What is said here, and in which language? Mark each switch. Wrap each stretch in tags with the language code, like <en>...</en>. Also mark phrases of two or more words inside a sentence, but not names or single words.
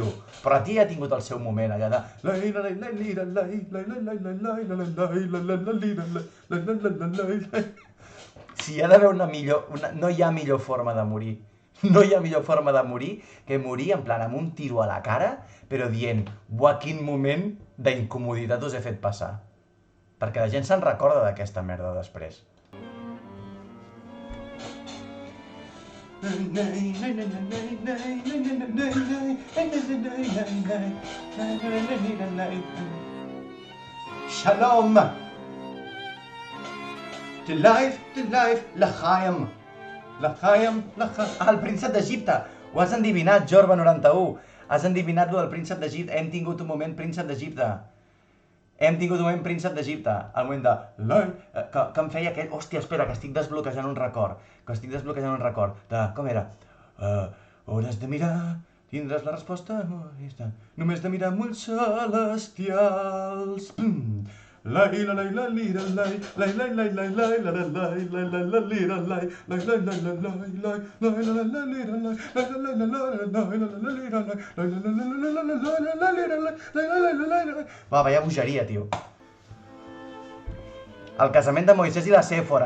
<ca>Però la tia ha tingut el seu moment allà de... Si hi ha d'haver una millor... No hi ha millor forma de morir. No hi ha millor forma de morir que morir en plan amb un tiro a la cara, però dient, buah, quin moment d'incomoditat us he fet passar. Perquè la gent se'n recorda d'aquesta merda després. Shalom!</ca> <en>To life, l'Chaim. L'Chaim.</en> <ca>Ah, el príncep d'Egipte. Ho has endivinat, Jorba91. Has endivinat lo del príncep d'Egipte. Hem tingut un moment príncep d'Egipte. Hem tingut un moment príncep d'Egipte. El moment de... Que em feia aquell... Hòstia, espera, que estic desbloquejant un record. Com era? Hores de mirar, tindràs la resposta. Només de mirar amb ulls celestials. Lai la lai la lira lai lai lai lai lai lai la la lai lai lai la lira lai lai lai lai lai lai lai lai la la lira lai lai lai lai lai la lira lai lai lai lai. Va, vaya bogeria, tio. El casament de Moisès i la Sèfora.</ca>